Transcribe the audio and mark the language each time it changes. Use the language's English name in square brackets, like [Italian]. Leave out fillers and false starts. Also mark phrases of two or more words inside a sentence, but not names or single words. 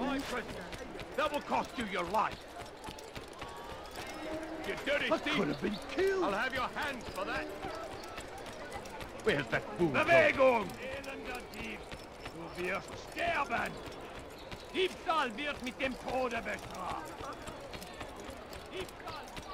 [English] My present. That will cost you your life. You dirty thief! Could have been killed. I'll have your hands for that. Where's that fool? [German] Bewegung! Elender Dieb! Du wirst sterben! Diebstahl wird mit dem Tode bestraft! Diebstahl!